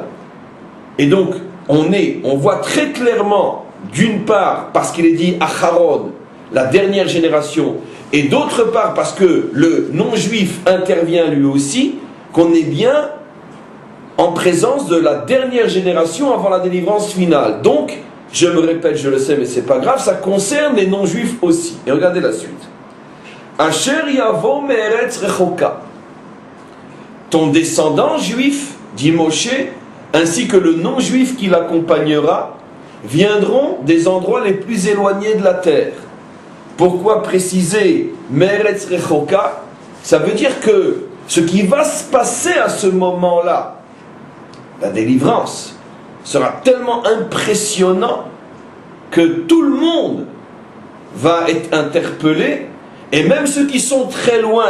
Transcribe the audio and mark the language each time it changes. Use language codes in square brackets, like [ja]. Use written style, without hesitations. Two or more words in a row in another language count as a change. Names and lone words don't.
[fr] Et donc on voit très clairement, d'une part parce qu'il est dit Acharon, la dernière génération, et d'autre part parce que le non-juif intervient lui aussi, qu'on est bien en présence de la dernière génération avant la délivrance finale. Donc, je me répète, je le sais, mais c'est pas grave, ça concerne les non-juifs aussi. Et regardez la suite. [he] אשר יבוא מארץ רחוקה. [fr] Ton descendant juif, dit Moshe, ainsi que le non-juif qui l'accompagnera, viendront des endroits les plus éloignés de la terre. Pourquoi préciser [he] מארץ רחוקה? [fr] Ça veut dire que ce qui va se passer à ce moment-là, la délivrance, sera tellement impressionnant que tout le monde va être interpellé, et même ceux qui sont très loin.